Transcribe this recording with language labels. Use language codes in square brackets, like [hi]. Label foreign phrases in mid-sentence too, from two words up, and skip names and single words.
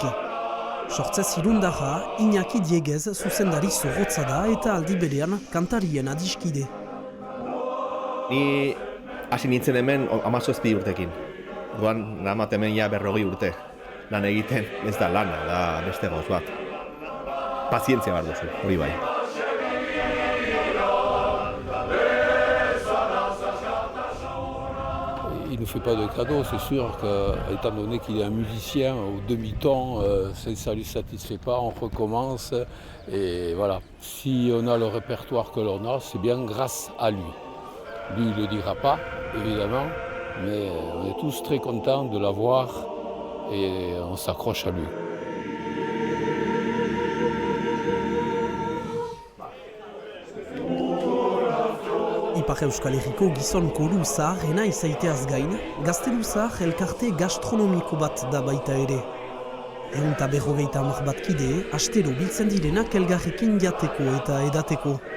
[eu] Sortzez irundarra, Iñaki Diegez zuzendari zorrotza da eta aldi berean kantarien adiskide. Ni hasi nintzen hemen 17 urtekin. Duan namat hemen ja 40 urte. Lan egiten ez da lana, da beste gauz bat. Pazientzia behar duzu, hori bai. [fr] Il ne fait pas de cadeau, c'est sûr qu'étant donné qu'il est un musicien au demi-temps, ça ne lui satisfait pas, on recommence. Et voilà, si on a le répertoire que l'on a, c'est bien grâce à lui. Lui, il ne le dira pas, évidemment, mais on est tous très contents de l'avoir et on s'accroche à lui. [eu] Ipar Euskal Herriko gizon koru zaharrena izaiteaz gain, Gazteluzahar elkarte gastronomiko bat da baita ere. 150 bat kide, astero biltzen direnak elgarrekin jateko eta edateko.